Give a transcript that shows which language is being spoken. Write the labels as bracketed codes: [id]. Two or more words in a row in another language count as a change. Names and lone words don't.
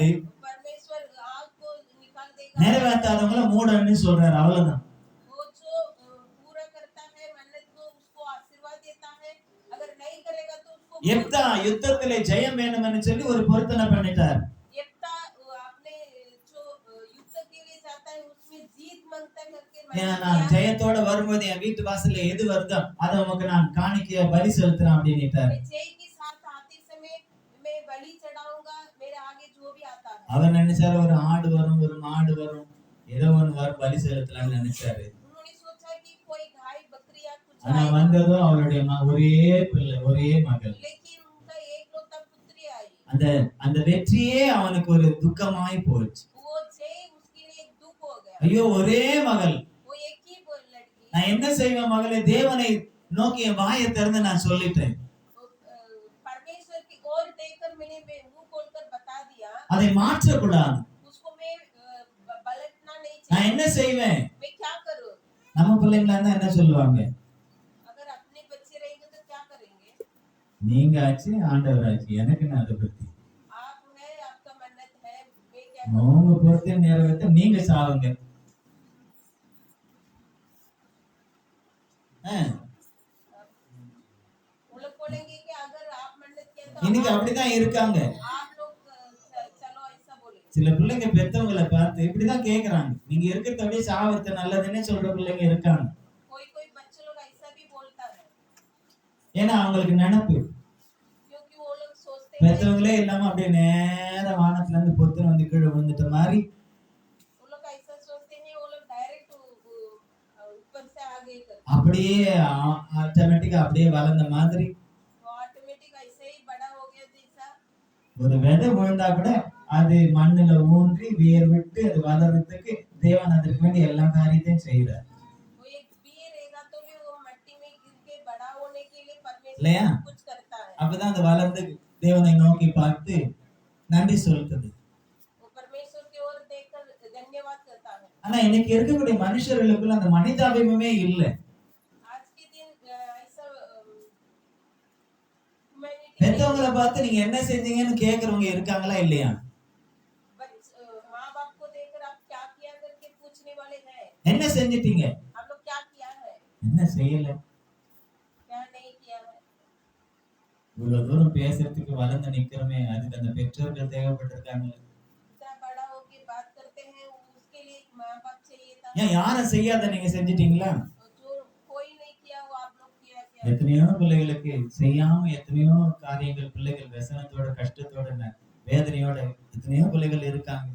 [hi] परमेश्वर आग को निकाल देगा। [ta] நிறைவேற்றாதவங்கள மூடன்னு சொல்றாரு, அவ்வளவுதான். [hi] वो जो पूरा करता है मन्नत को उसको आशीर्वाद देता है, अगर नहीं करेगा तो उसको [ta] எப்தா யுத்தத்திலே ஜெயம் வேணும்னு சொல்லி ஒரு பொருத்தனை பண்ணிட்டார். [hi] यप्ता अपने जो युद्ध के लिए जाता है उसमें जीत मांगता करके [ta] ஏன்னா [hi] मन्नत [ta] நான் [hi] किया। [ta] ஜெயத்தோட வரும்போது என் வீட்டு வாசல்ல எது வருதோ அதை உமக்கு நான் காணிக்கையா பலி செலுத்துறேன் அப்படின்னுட்டாரு. [hi] मैं जय के साथ आते समय मैं बलि चढ़ाऊंगा, मेरे आगे जो भी आता है। [ta] அவர் நினைச்சாரு ஒரு ஆடு வரும், ஒரு மாடு வரும், ஏதோ ஒண்ணு வரும் பலி செலுத்தலாம்னு நினைச்சாரு. [hi] उन्होंने सोचा कि कोई गाय बकरी या कुछ [ta] ஆனா [hi] आएगा, [ta] வந்ததோ அவருடைய ஒரே பிள்ளை, ஒரே மகள். [hi] लेकिन उनका एकलौता पुत्री आई। [ta] அந்த அந்த வெற்றியே அவனுக்கு ஒரு துக்கமாய் போச்சு. [hi] वो जय उसके लिए एक दुख हो गया। [ta] ஐயோ ஒரே மகள், [hi] वो एक ही लड़की। [ta] நான் என்ன செய்வேன் மகளே, தேவனை நோக்கி என் வாயை திறந்து நான் சொல்லிட்டேன், [hi] परमेश्वर की ओर देखकर मैंने मुंह खोलकर बता दिया, [ta] அதை மாற்றக்கூடாது. [hi] उसको मैं पलटना नहीं [ta] நான் [hi] चाहिए। [ta] என்ன செய்வேன்? [hi] मैं क्या करूं? [ta] நம்ம பிள்ளைங்களா இருந்தா என்ன சொல்லுவாங்க? [hi] अगर अपने बच्चे रहेंगे तो क्या करेंगे? [ta] நீங்க ஆச்சு ஆண்டவர் ஆச்சு, எனக்கு நான் அதை பத்தி [hi] आप है, आपका मन्नत है, मैं क्या करूं? [ta] உங்க பொறுத்த நேரத்தை நீங்க சாவுங்க. [hi] वो लोग बोलेंगे कि अगर आप मन्नत किया तो [ta] இன்னைக்கு அப்படிதான் இருக்காங்க. [hi] आप लोग चलो ऐसा बोले। [ta] சில பிள்ளைங்க பெத்தவங்களை பார்த்து இப்படிதான் கேக்குறாங்க, நீங்க இருக்கிறத அப்படியே சாவறது நல்லதுன்னு சொல்ற பிள்ளைங்க இருக்காங்க. [hi] कोई कोई बच्चे लोग ऐसा भी बोलता है [ta] ஏன்னா அவங்களுக்கு நினைப்பு [hi] क्योंकि वो लोग सोचते हैं, [ta] பெத்தவங்களே இல்லாம அப்படியே நேர வானத்துல இருந்து பொத்துன்னு வந்து கீழே விழுந்துட்ட மாதிரி [hi] वो लोग ऐसा सोचते हैं, वो लोग डायरेक्ट ऊपर से आगे करते [ta] அப்படியே ஆட்டோமேட்டிக்கா அப்படியே வளர்ந்த மாதிரி. [hi] वो ऑटोमेटिक ऐसे ही बड़ा हो गया जैसा। [ta] ஒரு விதை விழுந்தா கூட அது மண்ணுல ஊன்றி வேர் விட்டு அது வளர்றதுக்கு தேவன் அதற்கு வேண்டிய எல்லா காரியத்தையும் செய்யறார் [hi] वो एक बी रहेगा तो भी वो मिट्टी में गिर के बड़ा होने के लिए [ta] இல்லையா? [hi] परमेश्वर कुछ करता है। [ta] அப்பதான் அது வளர்ந்து தேவனை நோக்கி பார்த்து நன்றி சொல்லுது. [hi] वो परमेश्वर की ओर देखकर धन्यवाद करता है। [ta] ஆனா இன்னைக்கு இருக்கக்கூடிய மனுஷர்களுக்குள்ள அந்த மனிதாபிமே இல்ல. [hi] आज के दिन ऐसा humanity [ta] பெத்தவங்களை பார்த்து நீங்க என்ன செஞ்சீங்கன்னு கேக்குறவங்க இருக்காங்களா இல்லையா? [hi] माँ बाप को देखकर आप क्या किया करके पूछने वाले हैं। [ta] என்ன செஞ்சிட்டீங்க? [hi] आप लोग क्या किया है, [ta] என்ன செய்யல? [hi] क्या नहीं किया है। [ta] இவ்வளவு தூரம் பேசுறதுக்கு வளர்ந்து நிக்கிறோமே, அதுக்கு அந்த பெற்றோர்கள் தேவைப்பட்டிருக்காங்க. [hi] इतना बड़ा होके बात करते हैं, उसके लिए माँ बाप चाहिए था। [ta] ஏன் யாரும் செய்யாத நீங்க செஞ்சிட்டீங்களா? [hi] जो कोई नहीं किया वो आप लोग किया क्या? [ta] எத்தனையோ பிள்ளைகளுக்கு செய்யாம எத்தனையோ காரியங்கள் பிள்ளைகள் व्यसனத்தோட கஷ்டத்தோட வேதனையோட எத்தனையோ பிள்ளைகள் இருக்காங்க.